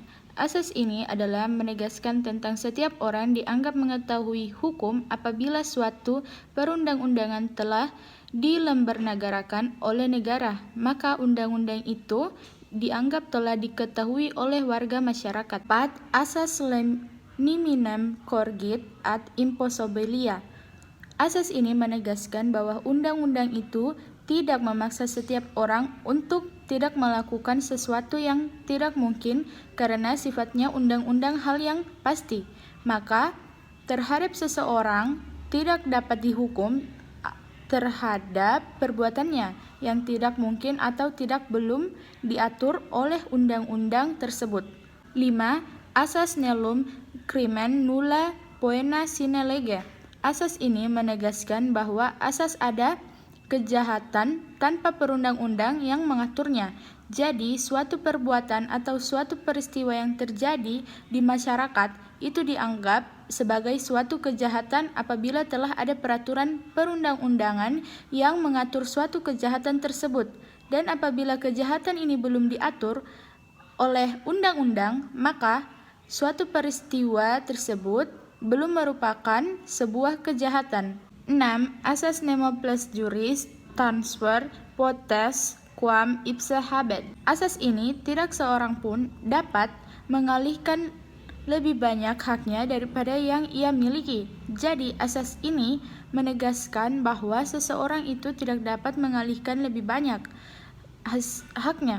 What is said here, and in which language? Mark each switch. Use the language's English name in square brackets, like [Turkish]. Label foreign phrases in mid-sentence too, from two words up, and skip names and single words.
[Indonesian] Asas ini adalah menegaskan tentang setiap orang dianggap mengetahui hukum apabila suatu perundang-undangan telah dilembernegarakan oleh negara, maka undang-undang itu dianggap telah diketahui oleh warga masyarakat. 4. [Latin] Asas neminem cogit ad impossibilia. [Indonesian] Asas ini menegaskan bahwa undang-undang itu tidak memaksa setiap orang untuk tidak melakukan sesuatu yang tidak mungkin karena sifatnya undang-undang hal yang pasti. Maka, terhadap seseorang tidak dapat dihukum terhadap perbuatannya yang tidak mungkin atau tidak belum diatur oleh undang-undang tersebut. 5. Asas [Latin] nullium crimen nulla poena sine lege. [Indonesian] Asas ini menegaskan bahwa asas ada kejahatan tanpa perundang-undang yang mengaturnya. Jadi, suatu perbuatan atau suatu peristiwa yang terjadi di masyarakat itu dianggap sebagai suatu kejahatan apabila telah ada peraturan perundang-undangan yang mengatur suatu kejahatan tersebut. Dan apabila kejahatan ini belum diatur oleh undang-undang, maka suatu peristiwa tersebut belum merupakan sebuah kejahatan. 6. Asas [Latin] nemo plus juris transfer potest quam ipse habet. [Indonesian] Asas ini tidak seorang pun dapat mengalihkan lebih banyak haknya daripada yang ia miliki. Jadi, asas ini menegaskan bahwa seseorang itu tidak dapat mengalihkan lebih banyak haknya.